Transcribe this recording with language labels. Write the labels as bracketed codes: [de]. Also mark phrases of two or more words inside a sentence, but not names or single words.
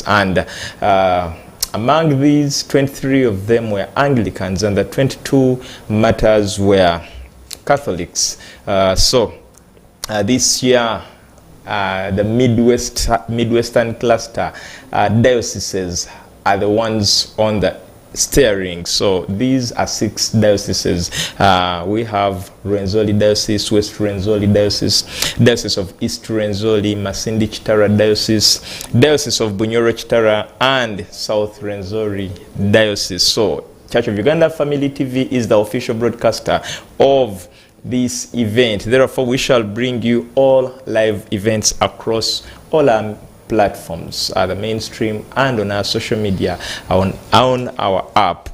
[en] And among these, 23 of them were Anglicans, and the 22 matters were Catholics. So this year, the Midwestern cluster dioceses are the ones on the steering. So these are 6 dioceses. We have Rwenzori Diocese, West Rwenzori Diocese, Diocese of East Rwenzori, Masindi Chitara Diocese, Diocese of Bunyoro Chitara, and South Rwenzori Diocese. So Church of Uganda Family TV is the official broadcaster of this event. Therefore, we shall bring you all live events across all our platforms, the mainstream, and on our social media, on our app.